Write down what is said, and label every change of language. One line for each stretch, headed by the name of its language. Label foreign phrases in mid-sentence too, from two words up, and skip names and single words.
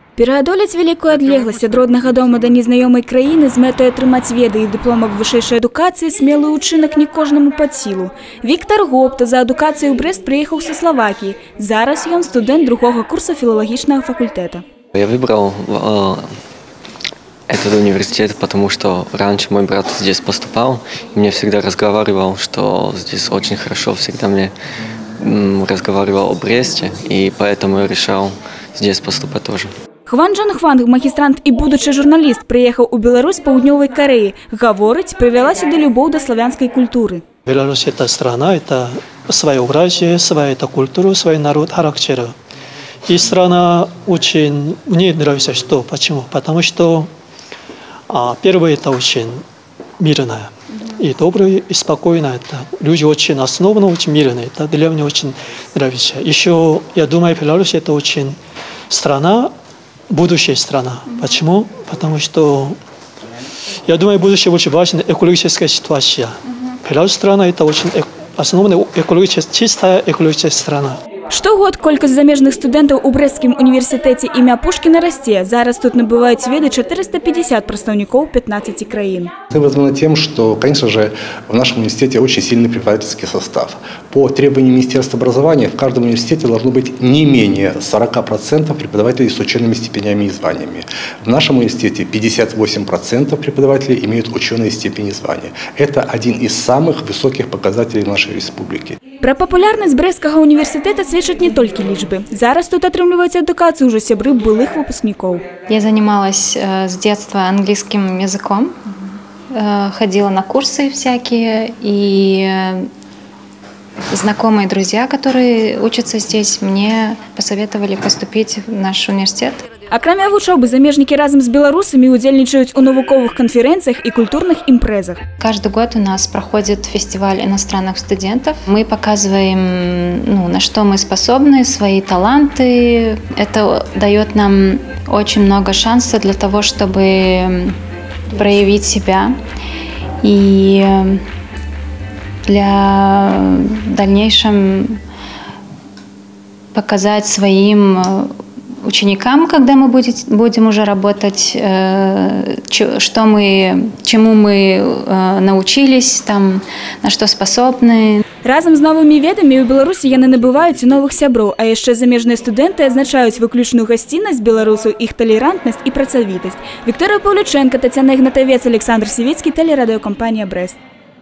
Belarusian: Пераадолець вялікую адлегласць ад роднага дома да незнаёмай краіны з мэтай атрымаць веды і дыплом аб вышэйшай адукацыі смелы ўчынак не кожнаму пад сілу. Віктор Гопта за адукацыю ў Брест прыехаў са Словакіі. Зараз ён студэнт другога курса філалагічнага факультэта.
Russian: Я выбрал этот университет, потому что раньше мой брат здесь поступал, и мне всегда разговаривал, что здесь очень хорошо, всегда мне разговаривал о Бресте, и поэтому я решил здесь поступать тоже.
Belarusian: Хван Джан Хван, магістрант і будучы журналіст, прыехаў у Беларусь з Паўднёвай Карэі. Гаворыць, прывяла сюды любоў да славянскай культуры.
Russian: Беларусь – это страна, это своеобразие, своя культура, свой народ, характер. И страна очень мне нравится, что почему? Потому что первое – это очень мирная. И добрая, и спокойная. Люди очень основаны, очень мирные. Это для меня очень нравится. Еще, я думаю, Беларусь – это очень страна, будущая страна. Почему? Потому что, я думаю, будущее очень важна экологическая ситуация. Беларусь страна – это очень основная чистая экологическая страна.
Belarusian: Штогод колькасць замежных студэнтаў у Брэсцкім універсітэце імя Пушкіна расце. Зараз тут набываюць веды 450 прадстаўнікоў 15 краін.
Russian: Это вызвано тем, что, конечно же, в нашем университете очень сильный преподавательский состав. По требованию Министерства образования в каждом университете должно быть не менее 40% преподавателей с учеными степенями и званиями. В нашем университете 58% преподавателей имеют ученые степени и звания. Это один из самых высоких показателей нашей республики.
Belarusian: Пра папулярнасць Брэсцкага універсітэта сведчаць не толькі лічбы. Зараз тут атрымліваюць адукацыю ўжо сябры былых выпускнікоў.
Russian: Я занималась с детства английским языком, ходила на курсы всякие, и знакомые друзья, которые учатся здесь, мне посоветовали поступить в наш университет.
Belarusian: Акрамя вучобы, замежнікі разам з беларусамі удзельнічаюць у навуковых канференциях
Russian: и культурных импрезах. Каждый год у нас проходит фестиваль иностранных студентов. Мы показываем, на что мы способны, свои таланты. Это дает нам очень много шансов для того, чтобы проявить себя и для дальнейшем показать своим ученикам, когда мы будем уже работать, чему мы научились, на что способны.
Belarusian: Разом з новымі ведамі ў Беларусі яны набываюць новых сяброў, а яшчэ замежныя студэнты адзначаюць выключную гасціннасць беларусаў, іх талерантнасць і працавітасць. Вікторія Паўлючэнка, Тацяна Ігнатавец, Александр Сівіцкі, тэлерадыёкампанія «Брэст».